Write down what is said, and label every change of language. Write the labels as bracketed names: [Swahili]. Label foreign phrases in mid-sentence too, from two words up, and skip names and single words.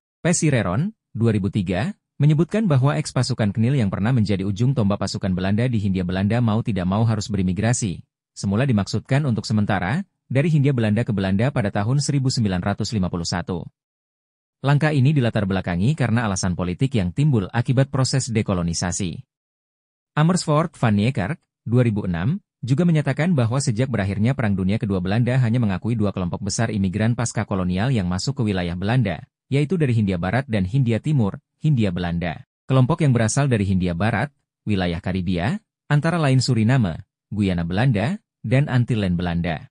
[Indonesian] Pesireron, 2003, menyebutkan bahwa eks-pasukan KNIL yang pernah menjadi ujung tombak pasukan Belanda di Hindia Belanda mau tidak mau harus berimigrasi. Semula dimaksudkan untuk sementara, dari Hindia Belanda ke Belanda pada tahun 1951. Langkah ini dilatar belakangi karena alasan politik yang timbul akibat proses dekolonisasi. Amersfoort van Niekerk, 2006, juga menyatakan bahwa sejak berakhirnya Perang Dunia Kedua Belanda hanya mengakui dua kelompok besar imigran pasca kolonial yang masuk ke wilayah Belanda, yaitu dari Hindia Barat dan Hindia Timur, Hindia Belanda. Kelompok yang berasal dari Hindia Barat, wilayah Karibia, antara lain Suriname, Guyana Belanda, dan Antillen Belanda.